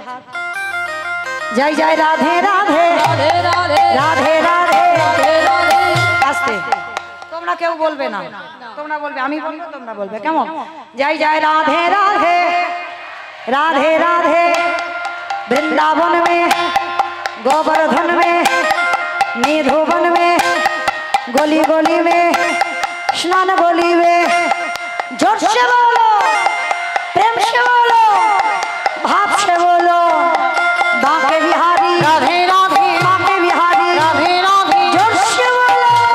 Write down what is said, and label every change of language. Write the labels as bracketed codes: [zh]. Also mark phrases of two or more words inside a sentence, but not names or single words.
[bn] জয় জয় রাধে রাধে রাধে রাধে আস্তে, তোমরা কেউ বলবে না, তোমরা বলবে, আমি বলবো তোমরা বলবে, কেমন? [hi] জয় জয় রাধে রাধে রাধে রাধে वृंदावन में गोवर्धन में निधुवन में गली गली में स्नान गली में जोर से बोलो, प्रेम से बोलो, भाव से बोलो, बांके बिहारी राधे राधे बांके बिहारी राधे राधे जोर से बोलो।